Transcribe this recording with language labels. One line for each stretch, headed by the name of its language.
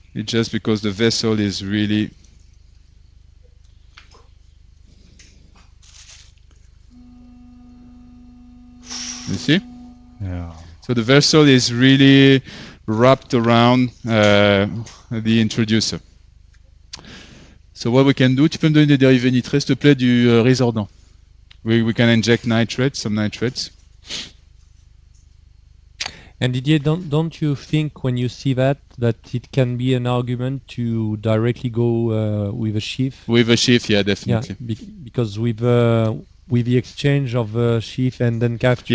English: It's just because the vessel is really. You see? Yeah. So the vessel is really wrapped around the introducer. So what we can do,
French: tu peux me donner des dérivés nitrés, s'il te plaît, du résorbant.
English: We can inject nitrates, some nitrates. And Didier, don't you think when you see that it can be an argument to directly go with a sheaf? With a sheaf, yeah, Yeah, definitely. because with the exchange of sheaf and then capture,